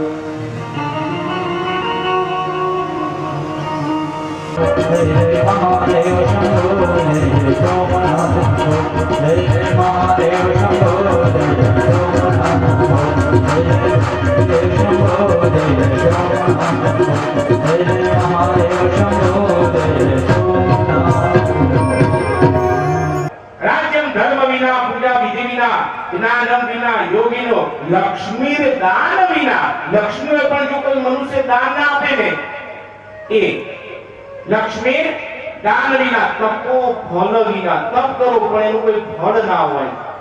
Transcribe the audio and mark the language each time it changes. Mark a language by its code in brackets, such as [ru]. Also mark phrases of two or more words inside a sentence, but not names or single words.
[hi] जय महादेव शंभो, जय सोमनाथ शंभो, जय महादेव शंभो, जय सोमनाथ शंभो, जय शंभो। [sa] राज्यम धर्म विना, पूजा विधि विना, ज्ञानम विना, [gu] યોગીનો [sa] लक्ष्मी दान विना, [gu] લક્ષ્મીએ પણ જો કોઈ મનુષ્ય દાન ના આપે ને, એ લક્ષ્મી દાન વિના, [sa] तपो फल विना, [gu] તપ કરો પણ એનું કોઈ ફળ ના હોય.